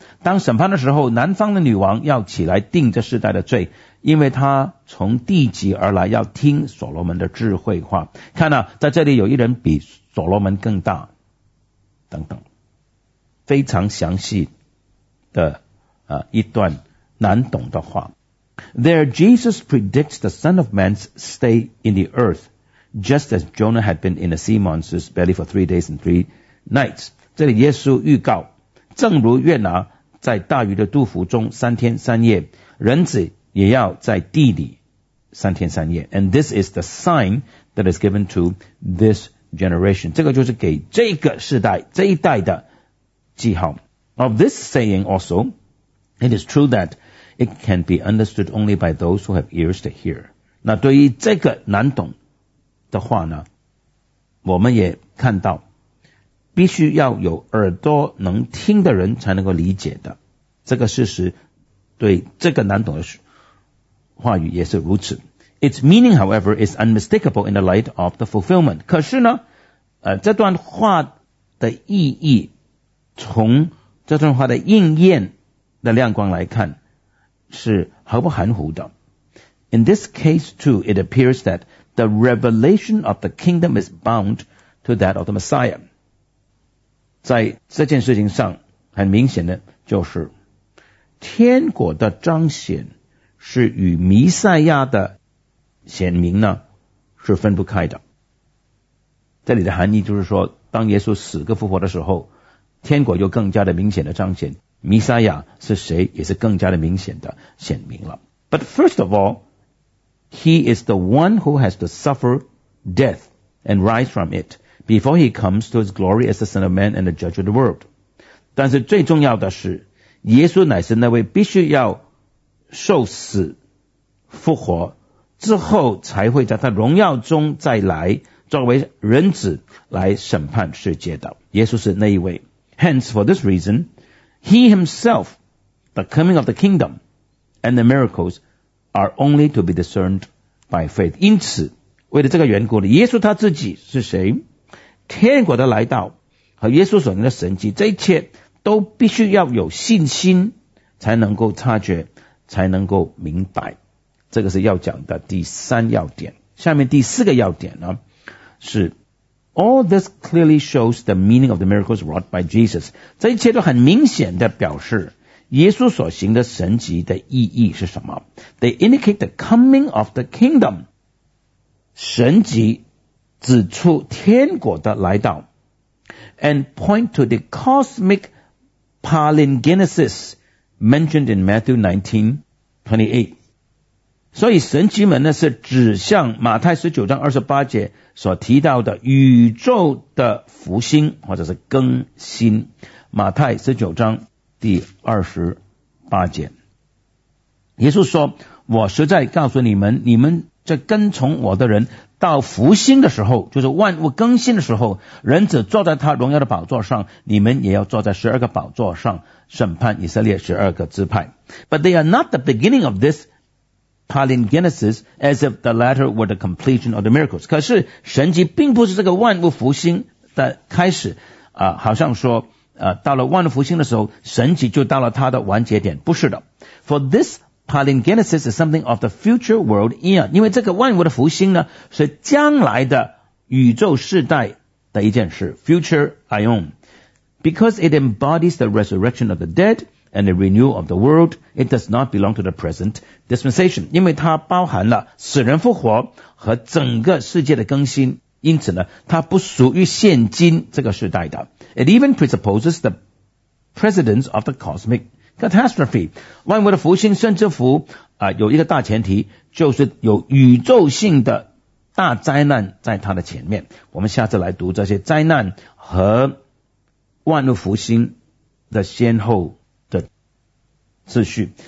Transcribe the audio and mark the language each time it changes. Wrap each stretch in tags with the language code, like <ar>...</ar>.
<zh>当审判的时候，南方的女王要起来定这世代的罪，因为她从地极而来，要听所罗门的智慧话。看啊，在这里有一人比所罗门更大，等等，非常详细的一段难懂的话。</zh> <en>There Jesus predicts the Son of Man's stay in the earth, just as Jonah had been in the sea monster's belly for 3 days and 3 nights.</en> <zh>这里耶稣预告，正如约拿在大鱼的肚腹中三天三夜，人子也要在地里三天三夜。</zh> <en>And this is the sign that is given to this generation.</en> <zh>这个就是给这个世代这一代的记号。</zh> <en>Of this saying also, it is true that it can be understood only by those who have ears to hear.</en> <zh>那对于这个难懂的话呢，我们也看到必须要有耳朵能听的人才能够理解的。这个事实对这个难懂的话语也是如此。</zh> <en>Its meaning, however, is unmistakable in the light of the fulfillment.</en> <zh>可是呢，这段话的意义，从这段话的应验的亮光来看，是毫不含糊的。</zh> <en>In this case, too, it appears that the revelation of the kingdom is bound to that of the Messiah.</en> <zh>在这件事情上，很明显的就是天国的彰显是与弥赛亚的显明呢是分不开的。这里的含义就是说，当耶稣死跟复活的时候，天国就更加的明显的彰显，弥赛亚是谁也是更加的明显的显明了。</zh> <en>But first of all, he is the one who has to suffer death and rise from it before he comes to his glory as the Son of Man and the Judge of the world.</en> <zh>但是最重要的是，耶稣乃是那位必须要受死复活之后才会在他荣耀中再来作为人子来审判世界的。耶稣是那一位。</zh> <en>Hence, for this reason, he himself, the coming of the kingdom and the miracles are only to be discerned by faith.</en> <zh>因此为了这个缘故，耶稣他自己是谁，天国的来到和耶稣所行的神迹，这一切都必须要有信心才能够察觉，才能够明白。这个是要讲的第三要点。下面第四个要点呢，是</zh> <en>All this clearly shows the meaning of the miracles wrought by Jesus.</en> <zh>这一切都很明显的表示耶稣所行的神迹的意义是什么。</zh> <en>They indicate the coming of the kingdom.</en> <zh>神迹指出天国的来到，</zh> <en>And point to the cosmic palingenesis mentioned in Matthew 19:28.</en> <zh>所以神迹们呢是指向马太19章28节所提到的宇宙的复兴或者是更新。马太19章第28节，耶稣说，我实在告诉你们，你们这跟从我的人到复兴的时候，就是万物更新的时候，人子坐在他荣耀的宝座上，你们也要坐在十二个宝座上审判以色列十二个支派。</zh> <en>But they are not the beginning of thisPalingenesis, as if the latter were the completion of the miracles.</en> <zh>可是神迹并不是这个万物复兴的开始，好像说到了万物复兴的时候，神迹就到了它的完结点，不是的。</zh> <en>For this palingenesis is something of the future world era.</en> <zh>因为这个万物的复兴呢，是将来的宇宙世代的一件事 ，</zh> <en>future aeon. Because it embodies the resurrection of the dead. And the renewal of the world, it does not belong to the present dispensation.</en> <zh>因为它包含了死人复活和整个世界的更新，因此呢，它不属于现今这个时代的。</zh> <en>It even presupposes the precedence of the cosmic catastrophe.</en> <zh>万物的复兴甚至乎有一个大前提，就是有宇宙性的大灾难在它的前面。我们下次来读这些灾难和万物复兴的先后秩序。</zh>